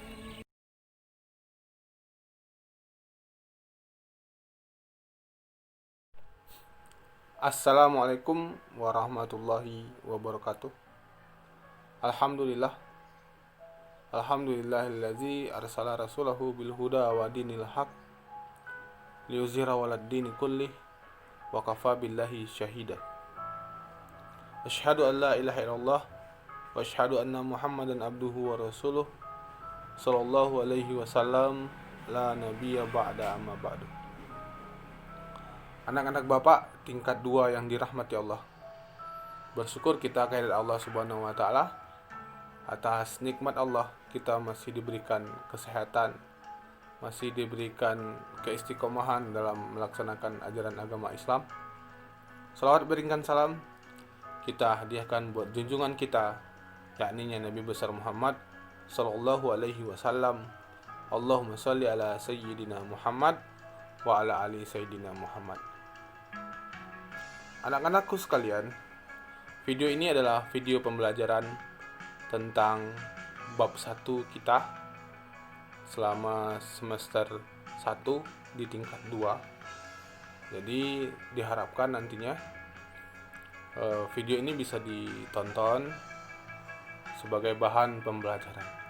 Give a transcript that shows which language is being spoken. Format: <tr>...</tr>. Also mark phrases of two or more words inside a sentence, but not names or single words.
<ar>السلام عليكم ورحمة الله وبركاته. Alhamdulillah. الحمد لله الذي أرسل رسوله بالهدى ودين الحق ليظهره على الدين كله وكفى بالله شهيدا. أشهد أن لا إله إلا الله وأشهد أن محمدا عبده ورسوله صلى الله عليه وسلم لا نبي بعد أما بعد.</ar> <id>Anak-anak Bapak tingkat 2 yang dirahmati Allah. Bersyukur kita kehadirat Allah</id> <ar>سبحانه وتعالى</ar> <id>atas nikmat Allah, kita masih diberikan kesehatan, masih diberikan keistiqomahan dalam melaksanakan ajaran agama Islam. Salawat berikan salam kita hadiahkan buat junjungan kita, yakni Nabi besar Muhammad</id> <ar>صلى الله عليه وسلم. اللهم صل على سيدنا محمد وعلى آل سيدنا محمد.</ar> <id>Anak-anakku sekalian, video ini adalah video pembelajaran tentang bab 1 kita selama semester 1 di tingkat 2. Jadi diharapkan nantinya video ini bisa ditonton sebagai bahan pembelajaran.</id>